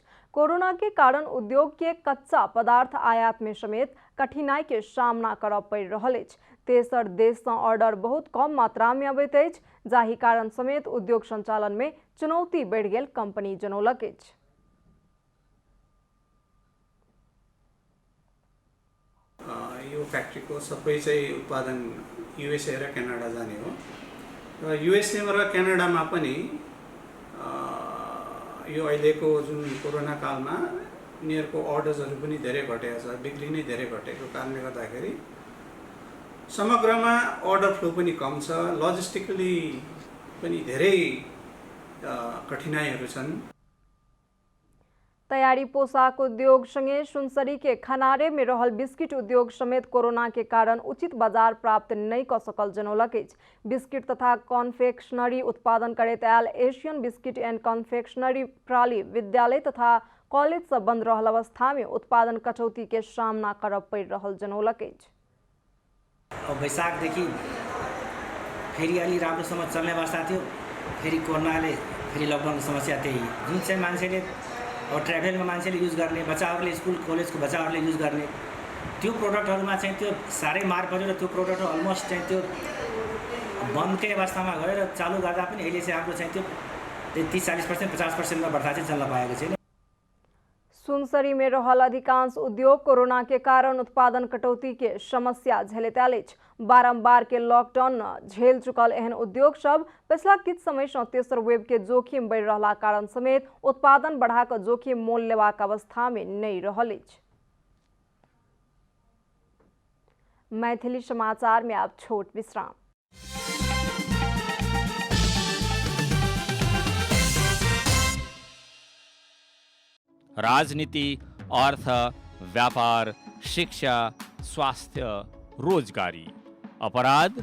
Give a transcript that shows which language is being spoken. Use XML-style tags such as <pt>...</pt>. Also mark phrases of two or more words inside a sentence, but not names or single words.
<mai>कोरोना के कारण उद्योग के कच्चा पदार्थ आयात में समेत कठिनाई के सामना करऽ पड़ि रहल अछि। तेसर देश से ऑर्डर बहुत कम मात्रा में अबैत अछि, जाहि कारण समेत उद्योग संचालन में चुनौती बढ़ि गेल कंपनी जनौलक अछि।</mai> <ne>यो फ्याक्ट्रीको सबै चाहिँ उत्पादन USA र क्यानाडा जाने हो र USA र क्यानाडामा पनि यो अहिलेको जुन कोरोना कालमा उनीहरूको अर्डर्सहरू पनि धेरै घटेको छ, बिक्री नै धेरै घटेको कारणले गर्दाखेरि समग्रमा अर्डर फ्लो पनि कम छ, लजिस्टिकली पनि धेरै कठिनाइहरू छन्।</ne> <mai>तैयारी पोशाक उद्योग संगे सुनसरी के खनारे में रहल बिस्किट उद्योग समेत कोरोना के कारण उचित बाजार प्राप्त नहीं कर सकल जनौलक अछि। बिस्किट तथा कॉन्फेक्शनरी उत्पादन करैत आयल एशियन बिस्किट एंड कॉन्फेक्शनरी प्राली विद्यालय तथा कॉलेज से बंद रहल अवस्था में उत्पादन कटौती के सामना करब पड़ि रहल जनौलक अछि।</mai> <ne>वैशाखदेखि फेरि अलि राम्रोसँग चल्ने अवस्था थियो, फेरि कोरोनाले फेरि लकडाउनको समस्या त्यही जुन चाहिँ मान्छेले और ट्राभल में मान्छेले युज गर्ने, बच्चाहरूले स्कूल कलेजको बच्चाहरूले युज गर्ने त्यो प्रोडक्टहरूमा चाहिँ त्यो साह्रै मार पर्यो र त्यो प्रोडक्ट अलमोस्ट चाहिँ त्यो बन्दकै अवस्थामा गयो र चालू गर्दा पनि अहिले चाहिँ हाम्रो चाहिँ त्यो 30-40% 50% बढ्ता चाहिँ चल्न पाएको छैन।</ne> <mai>सुनसरी में रहल अधिकांश उद्योग कोरोना के कारण उत्पादन कटौती के समस्या झेलैत आयल। बारंबार के लॉकडाउन झेल चुकल एहन उद्योग सब पिछला किछ समय से तेसर वेब के जोखिम बढ़ रहा कारण समेत उत्पादन बढ़ा कर जोखिम मोल लेबाक अवस्था में नहीं रहल अछि। मैथिली समाचार में आप छोट विश्राम। राजनीति, अर्थ, व्यापार, शिक्षा, स्वास्थ्य, रोजगारी, अपराध</mai>